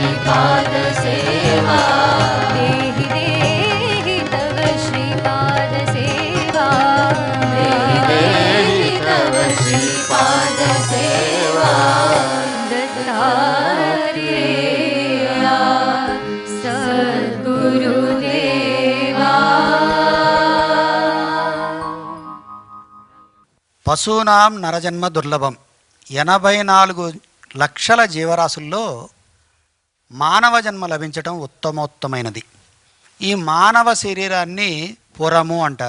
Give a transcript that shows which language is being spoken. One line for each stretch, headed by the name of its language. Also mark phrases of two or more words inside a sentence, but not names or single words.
Sanskrit: श्रीपादसेवा देहि देहि तव श्रीपादसेवा देहि तव श्रीपादसेवा दत्तात्रेय सद्गुरुदेवा పశూనాం నరజన్మ దుర్లభం.
Telugu: 84 లక్షల జీవరాశుల్లో మానవ జన్మ లభించటం ఉత్తమోత్తమైనది. ఈ మానవ శరీరాన్ని పురము అంటారు.